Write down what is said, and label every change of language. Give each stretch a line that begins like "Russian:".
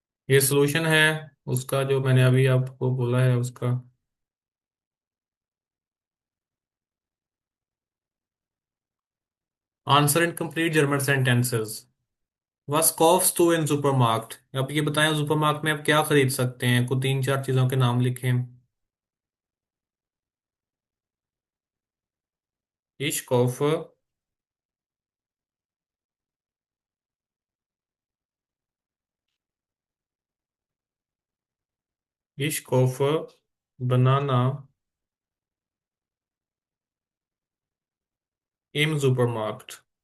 Hindi: ये सोल्यूशन है उसका, जो मैंने अभी आपको बोला है उसका।
English: Answer in complete German sentences.
German: Was kaufst du in सुपरमार्केट?
Hindi: अब ये बताएं, सुपरमार्केट में आप क्या खरीद सकते हैं? कुछ तीन चार चीजों के नाम लिखें।
German: Ich kaufe, ich kaufe Banana im Supermarkt।